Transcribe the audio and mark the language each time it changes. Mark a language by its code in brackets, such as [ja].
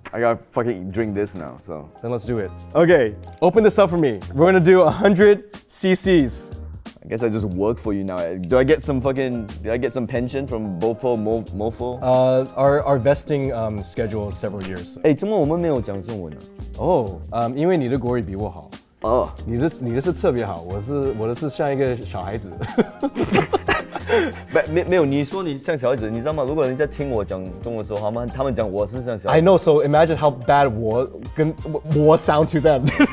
[en] I gotta fucking drink this now. So. Then let's do it. Okay, open this up for me. We're gonna do 100 cc's. I guess I just work for you now. Do I get some pension from Bopo Mofo? Our vesting schedule is several years. [zh] 哎，怎么我们没有讲中文呢？哦，因为你的国语比我好，哦，你的是特别好，我的是像一个小孩子。没有，你说你像小孩子，你知道吗？如果人家听我讲中文的时候，他们讲我是像小孩 [en] I [zh] 子。 [en] know, so imagine how bad [zh] 我 [en] sound to them.